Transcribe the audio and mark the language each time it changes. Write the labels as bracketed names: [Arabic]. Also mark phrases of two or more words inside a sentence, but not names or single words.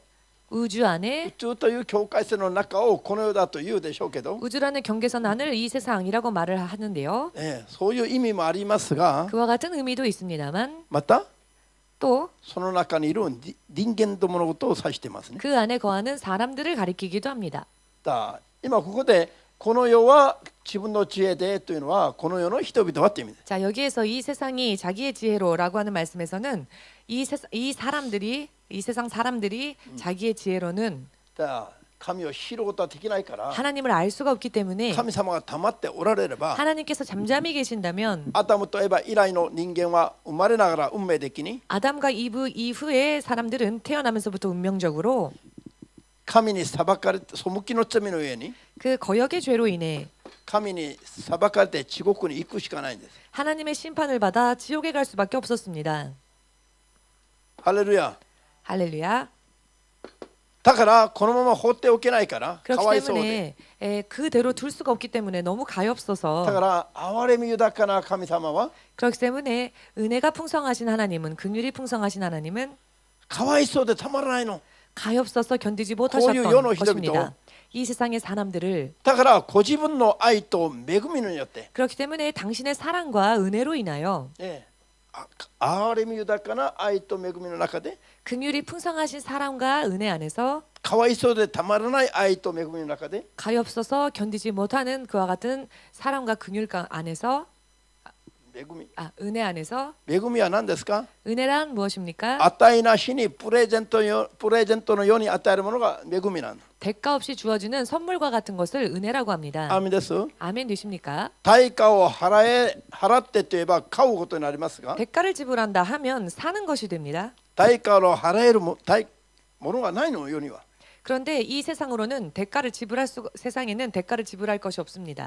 [Korean] 우주 안에 [Japanese] 宇宙という境界線の中をこの世だと言うでしょうけど、 [Korean] 우주라는 경계선 안을 이 세상이라고 말을 하는데요. [Japanese] そういう意味もありますが、 [Korean] 그와 같은 의미도 있습니다만 [Japanese] また [Korean] 또 [Japanese] その中にいる人間どものことを指していますね。 [Korean] 그 안에 거하는 사람들을 가리키기도 합니다. [Japanese] だ今ここでこの世は自分の知恵でというのはこの世の人々はという意味です。 [Korean] 자 여기에서 이 세상이 자기의 지혜로라고 하는 말씀에서는 이 세상 사람들이 자기의 지혜로는 [Japanese] だ神を知ることはできないから、 [Korean] 하나님을 알 수가 없기 때문에 [Japanese] 神様が黙っておられれば、 [Korean] 하나님께서 잠잠히 계신다면 [Japanese] アダムとエバ以来の人間は生まれながら運命的に [Korean] 아담과 이브 이후의 사람들은 태어나면서부터 운명적으로 [Japanese] 神に裁かれて背きの罪の上に [Korean] 그 거역의 죄로 인해 [Japanese] 神に裁かれて地獄に行くしかないんです。 [Korean] 하나님의 심판을 받아 지옥에 갈 수밖에 없었습니다. [Japanese] ハレルヤ。 [Korean] 할렐루야. [Japanese] だからこのまま放っておけないからか [Korean] 그렇기 [Japanese] わいそうで、 [Korean] 때문에 그대로 둘 수가 없기 때문에 너무 [Japanese] だ [Korean] 가엾어서 [Japanese] から憐れみ豊かな神様は [Korean] 그렇기 때문에 은혜가 풍성하신 하나님은 긍휼이 풍성하신 하나님은 [Japanese] かわいそうでたまらないの。 [Korean] 가엾어서 견디지 고유 못하셨던 연호 것입니다. 이 세상의 사람들을 [Japanese] だからご自分の愛と恵みによって、 [Korean] 그렇기 때문에 당신의 사랑과 은혜로 인하여 [Japanese] 憐れみ豊かな愛と恵みの中で [Korean] 긍휼이 풍성하신 사랑과 은혜 안에서 [Japanese] かわいそうでたまらない愛と恵みの中で [Korean] 가엾어서 견디지 못하는 그와 같은 사랑과 긍휼 안에서 [Japanese] 恵み [Korean] 은혜 안에서 [Japanese] 恵みは何ですか？ [Korean] 은혜란 무엇입니까? [Japanese] 値なしにプレゼントのように与えるものが恵みなんだ。 [Korean] 대가 없이 주어지는 선물과 같은 것을 은혜라고 합니다. [Japanese] アーメンです。 [Korean] 아멘 되십니까? [Japanese] 対価を払ってといえば買うことになりますが、 [Korean] 대가를 지불한다 하면 사는 것이 됩니다. [Japanese] 対価を払えるものがないの世には。 [Korean] 그런데 이 세상으로는 세상에는 대가를 지불할 것이 없습니다.